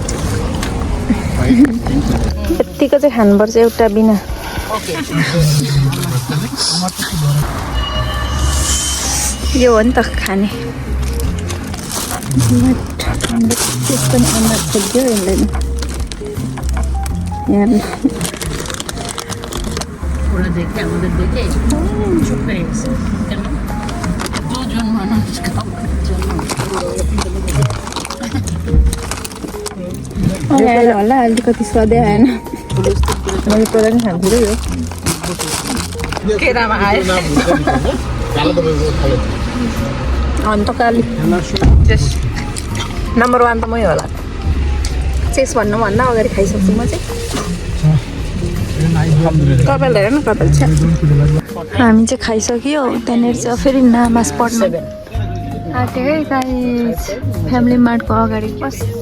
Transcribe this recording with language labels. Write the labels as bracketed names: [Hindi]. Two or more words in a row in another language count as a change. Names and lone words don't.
[Nepali] यतिको चाहिँ खानुपर्छ एउटा बिना यो हो नि त खाने चिज पनि अनुहार खोज्यो यसले यहाँ [Bangla] ওরা দেখে আমাদের দেখে চুপ হয়ে গেছে দুজন মানুষ খাওয়ার জন্য [Nepali] होला अलिकति स्वादै आएन मैले पहिला पनि खान्छु यो केरामा आयो अन्त काली चेस नम्बर 1 त मै होला चेस भन्नुभन्दा अगाडि खाइसक्छु म चाहिँ कपाल हेर न कपाल छ हामी चाहिँ खाइसक्यो त्यहाँनिर चाहिँ फेरि नामाज पढ्न आँटेँ है गाइस फ्यामिली मार्टको अगाडि बस